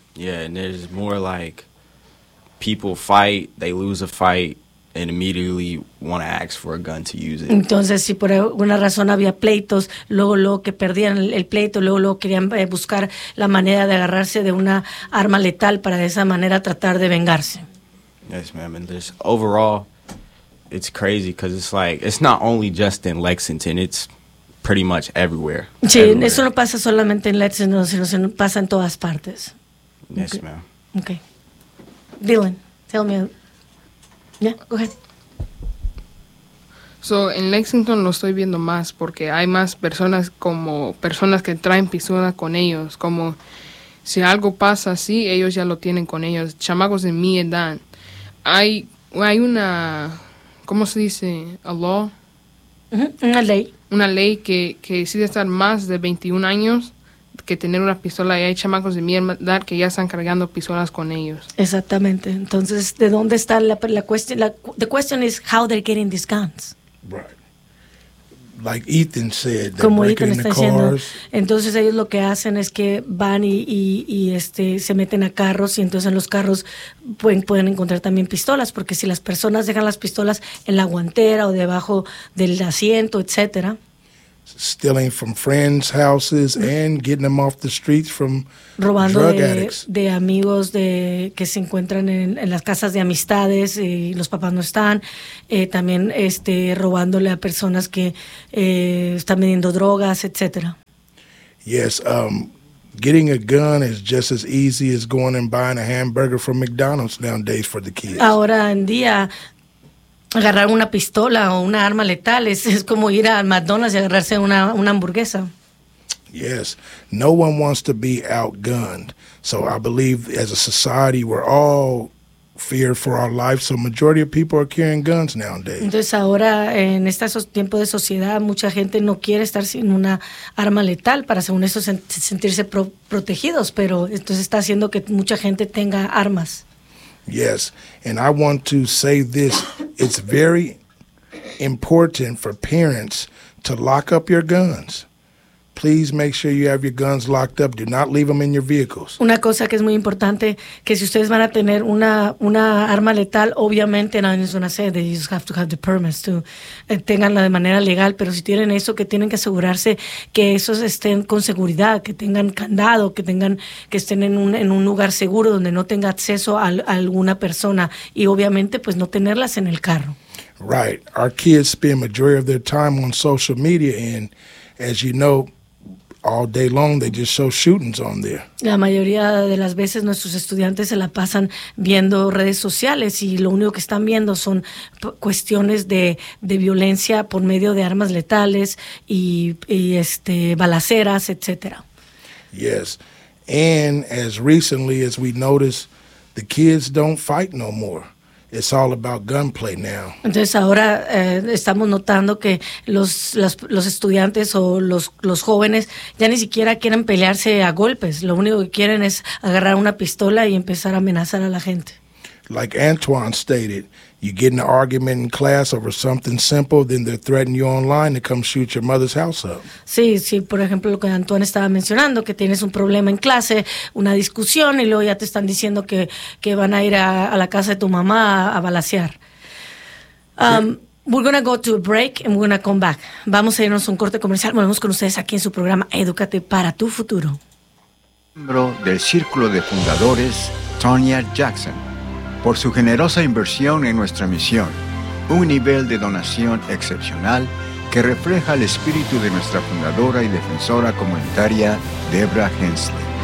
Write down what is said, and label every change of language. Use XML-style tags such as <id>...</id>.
<en>Yeah, and there's more like people fight, they lose a fight. And immediately want to ask for a gun to use it.</en> <es>Entonces, si por alguna razón había pleitos, luego que perdían el pleito, luego querían buscar la manera de agarrarse de una arma letal para de esa manera tratar de vengarse.</es> <en>Yes, ma'am. And just overall, it's crazy because it's like, it's not only just in Lexington, it's pretty much everywhere.</en> <es>Sí,</es> <en>everywhere.</en> <es>Eso no pasa solamente en Lexington, sino que pasa en todas partes.</es> <en>Yes, ma'am. Okay. Dylan, tell me. Yeah, go ahead.</en> <es>So, en Lexington lo estoy viendo más porque hay más personas como personas que traen pistola con ellos. Como si algo pasa así, ellos ya lo tienen con ellos. Chamacos de mi edad. Hay una, ¿cómo se dice?</es> <en>A law.</en> <es>Uh-huh. Una ley. Una ley que sí de estar más de 21 años que tener una pistola, y hay chamacos de mi edad que ya están cargando pistolas con ellos. Exactamente. Entonces, ¿de dónde está la cuestión?</es> <en>The question is how they're getting these guns. Right. Like Ethan said, they're breaking into cars.</en> <es>Entonces, ellos lo que hacen es que van y se meten a carros, y entonces en los carros pueden encontrar también pistolas, porque si las personas dejan las pistolas en la guantera o debajo del asiento, etcétera.</es> <en>stealing from friends' houses and getting them off the streets from</en> <es>robando</es> <en>drug</en> <es>de,</es> <en>addicts.</en> <es>De amigos de que se encuentran en las casas de amistades y los papás no están. También robándole a personas que están vendiendo drogas, etc.</es> <en>Yes, getting a gun is just as easy as going and buying a hamburger from McDonald's nowadays for the kids.</en> <es>Ahora en día, agarrar una pistola o una arma letal es como ir a McDonald's y agarrarse una hamburguesa.</es> <en>Yes, no one wants to be outgunned. So I believe as a society, we're all fear for our life. So majority of people are carrying guns nowadays.</en> <es>Entonces ahora, en este tiempo de sociedad, mucha gente no quiere estar sin una arma letal para, según eso, sentirse protegidos. Pero entonces está haciendo que mucha gente tenga armas.</es> <en>Yes, and I want to say this. It's very important for parents to lock up your guns. Please make sure you have your guns locked up. Do not leave them in your vehicles.</en> <es>Una cosa que es muy importante, que si ustedes van a tener una arma letal, obviamente,</es> <en>and I'm just going to say that you just have to have the permits to</en> <es>tenganla de manera legal, pero si tienen eso, que tienen que asegurarse que esos estén con seguridad, que tengan candado, que tengan que estén en un lugar seguro donde no tenga acceso a alguna persona, y obviamente, pues no tenerlas en el carro.</es> <en>Right. Our kids spend majority of their time on social media, and as you know, all day long, they just show shootings on there.</en> <es>La mayoría de las veces nuestros estudiantes se la pasan viendo redes sociales y lo único que están viendo son cuestiones de violencia por medio de armas letales y balaceras, etc.</es> <en>Yes, and as recently as we noticed, the kids don't fight no more. It's all about gunplay now.</en> <es>Entonces ahora estamos notando que los estudiantes o los jóvenes ya ni siquiera quieren pelearse a golpes. Lo único que quieren es agarrar una pistola y empezar a amenazar a la gente.</es> <en>Like Antoine stated, you get in an argument in class over something simple, then they're threatening you online to come shoot your mother's house up.</en> <es>Sí, por ejemplo, lo que Antoine estaba mencionando, que tienes un problema en clase, una discusión, y luego ya te están diciendo que van a ir a la casa de tu mamá a balacear.</es> <en>We're going to go to a break and we're going to come back.</en> <es>Vamos a irnos a un corte comercial. Volvemos con ustedes aquí en su programa Edúcate para tu futuro. Miembro del círculo de fundadores, Tonya Jackson. Por su generosa inversión en nuestra misión, un nivel de donación excepcional que refleja el espíritu de nuestra fundadora y defensora comunitaria, Debra Hensley.</es>